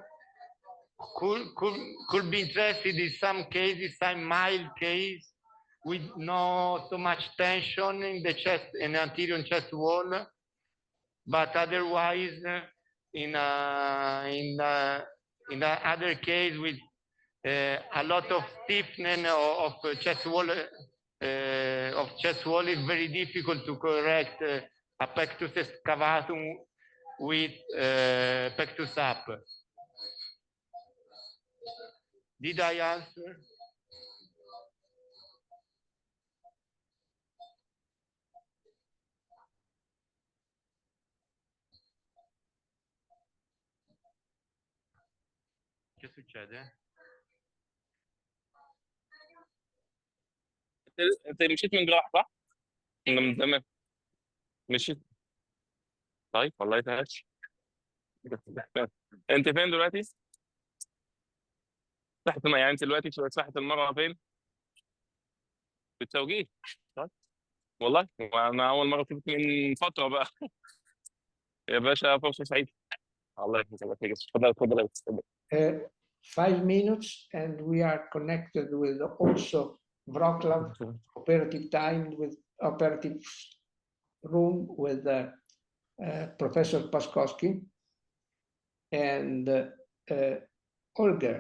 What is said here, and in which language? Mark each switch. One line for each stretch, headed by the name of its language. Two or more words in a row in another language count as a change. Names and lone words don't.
English: Could be interested in some cases, some mild case with not so much tension in the chest and anterior chest wall, but otherwise in other case with a lot of stiffness of chest wall of chest wall, it's very difficult to correct a pectus excavatum with pectus up. Did I answer?
Italian: Che succede?
Arabic: انت مشيت من جراح صح؟ من زمان مشيت. طيب والله تعالش. انت فين دلوقتي؟ تحت يعني انت دلوقتي في ساحة المرأة فين؟ في التوجيه. طيب والله وانا اول مرة شفت من فترة بقى. يا باشا فرصة سعيدة. الله يكرمك. اتفضل اتفضل.
English: 5 minutes, and we are connected with also Wroclaw operative time with operative room with Professor Paskowski and Olga.